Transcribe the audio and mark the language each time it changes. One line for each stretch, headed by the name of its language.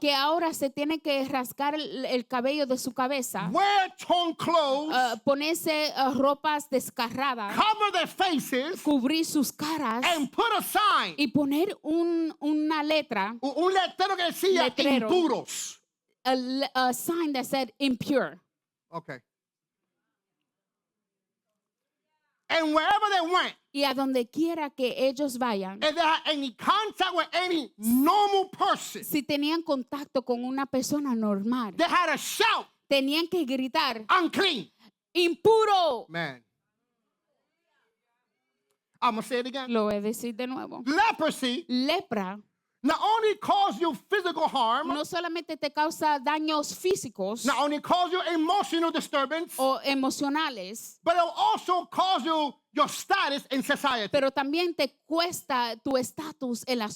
Spanish: que ahora se tiene que rascar el cabello de su cabeza,
English: wear torn clothes,
Spanish: ponerse ropas desgarradas,
English: cover their faces,
Spanish: cubrir sus caras
English: and put a sign.
Spanish: y poner una letra, Un letrero que decía Letrero. impuros.
English: a sign that said impure. Okay. And wherever they went,
Spanish: Y a donde quiera que ellos vayan,
English: if they had any contact with any normal person,
Spanish: si tenían contacto con una persona normal,
English: they had to shout,
Spanish: tenían que gritar,
English: unclean.
Spanish: impuro.
English: Man. I'm going to say it again.
Spanish: Lo voy a decir de nuevo.
English: Leprosy
Spanish: Lepra
English: not only cause you physical harm,
Spanish: no solamente te causa daños físicos
English: not only cause you emotional disturbance,
Spanish: o emocionales,
English: but it will also cause you your status in society.
Spanish: pero también te cuesta tu estatus en la